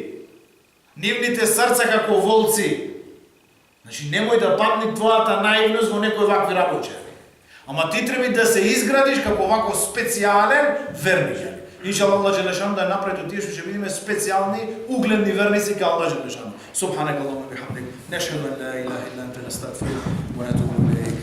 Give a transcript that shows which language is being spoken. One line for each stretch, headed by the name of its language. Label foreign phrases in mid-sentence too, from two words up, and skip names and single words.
Macedonian: Нивните срца како волци. Значи, немој да падне твојата наивност во некој вакви работи. Ама ти треба да се изградиш како вако специјален верник. Иншаллах, Аллах џелешан да направи од тие што ќе бидеме специјални, угледни верници кај Аллах џелешан.
Arabic: سبحانك اللهم وبحمدك نشهد أن لا إله إلا أنت نستغفرك ونتوب إليك.